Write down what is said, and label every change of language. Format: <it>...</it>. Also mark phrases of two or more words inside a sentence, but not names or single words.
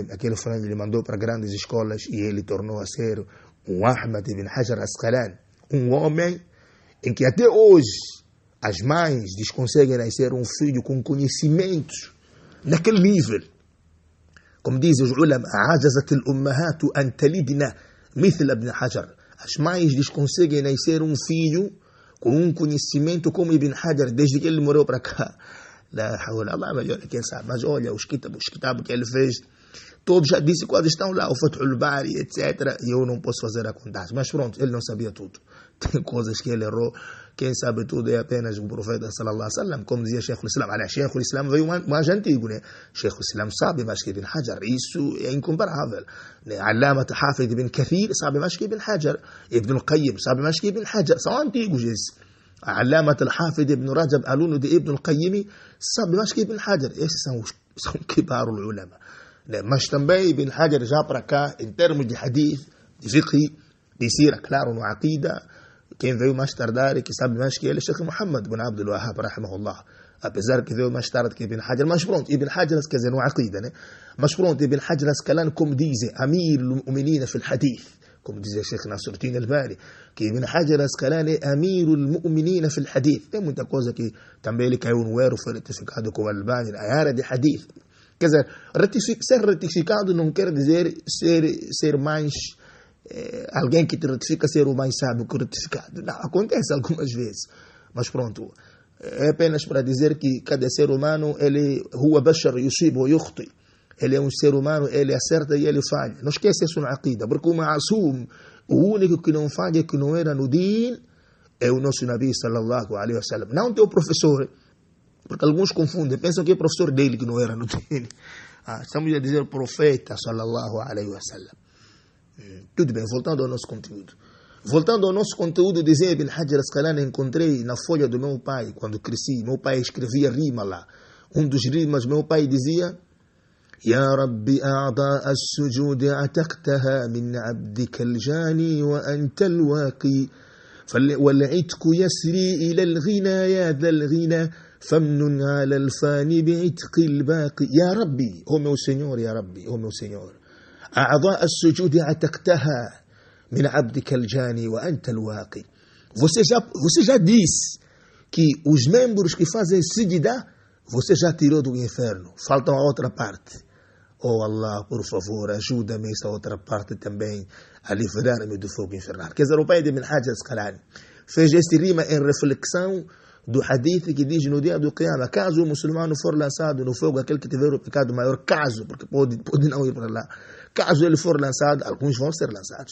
<pt>Aquele fulano ele mandou para grandes escolas e ele tornou a ser um Ahmad ibn Hajar Asqalani, um homem em que até hoje as mães desconseguem nascer um filho com conhecimentos naquele nível. Como dizem os ulama,</pt> <ar>عجزت الأمهات أن تلدن مثل ابن حجر.</ar> <pt>As mães desconseguem nascer um filho com um conhecimento como Ibn Hajar, desde que ele morreu para cá.</pt> <ar>لا حول,</ar> <pt>Allah melhor, quem sabe. Mas olha, os kitabos que ele fez, todos já disse quando estão lá, o Fathul Bari, etc. E eu não posso fazer a contagem. Mas pronto, ele não sabia tudo. Tem coisas que ele errou. Quem sabe tudo é apenas o profeta</pt> <ar>صلى الله عليه وسلم,</ar> <pt>como dizia Sheikh al-Islam. Aliás, Sheikh al-Islam veio mais antigo, né? Sheikh al-Islam sabe mais que Ibn Hajar. Isso é incomparável. Allamat Hafid ibn Kathir sabe mais que Ibn Hajar. Ibn al-Qayyim sabe mais que Ibn Hajar. São antigos esses. Allamat al-Hafid ibn Rajab, aluno de Ibn al-Qayyim, sabe mais que Ibn Hajar. Esses são</pt> <ar>كبار علماء.</ar> <pt>né? Mas também Ibn Hajar já para cá, em termos de hadith, de fiqh, de sira, claro, no aqida, quem veio mais tardar e que sabe mais que ele é Sheikh Muhammad ibn Abdul Wahhab, rahimahullah. Apesar que veio mais tarde que Ibn Hajar, mas pronto, Ibn Hajar, quer dizer, no aqida, né? Mas pronto, Ibn Hajar Asqalani, como dizem,</pt> <ar>أمير المؤمنين في الحديث,</ar> <pt>como diz o Sheikh Nasruddin al-Albani, que Ibn Hajar Asqalani é</pt> <ar>أمير المؤمنين في الحديث.</ar> <pt>Tem muita coisa que também ele caiu no erro, foi retificado com o Albani, a área de hadith. Quer dizer, ser retificado não quer dizer ser mais alguém que te retifica ser o mais sábio que o retificado. Não, acontece algumas vezes. Mas pronto, é apenas para dizer que cada ser humano, ele</pt> <ar>هو بشر يصيب ويخطئ.</ar> <pt>Ele é um ser humano, ele acerta e ele falha. Não esqueça isso na aqida, porque o ma'asum, o único que não falha, que não era no din, é o nosso Nabi</pt> <ar>صلى الله عليه وسلم.</ar> <pt>Não teu professor, porque alguns confundem, pensam que é professor dele que não era no din. Estamos a dizer profeta</pt> <ar>صلى الله عليه وسلم.</ar> <pt>Tudo bem, voltando ao nosso conteúdo. Voltando ao nosso conteúdo, dizia Ibn Hajar Asqalani, encontrei na folha do meu pai, quando cresci, meu pai escrevia rima lá. Um dos rimas, meu pai dizia:</pt> <ar>يا ربي أعضاء السجود عتقتها من عبدك الجاني وأنت الواقي والعتق يسري إلى الغنى يا ذا الغنى فمن على الفاني بعتق الباقي. يا ربي,</ar> <pt>oh meu Senhor,</pt> <ar>يا ربي,</ar> <pt>oh meu Senhor,</pt> <ar>أعضاء السجود عتقتها من عبدك الجاني وأنت الواقي.</ar> <pt>Você já disse que os membros que fazem sijda, você já tirou do inferno. Falta a outra parte. Oh Allah, por favor, ajuda-me essa outra parte também a livrar-me do fogo infernal. Quer dizer, o pai de Ibn Hajar Asqalani fez este rima em reflexão do hadith que diz no dia do Qiyamah, caso o muçulmano for lançado no fogo, aquele que tiver o pecado maior, caso, porque pode não ir para lá, caso ele for lançado, alguns vão ser lançados.</pt>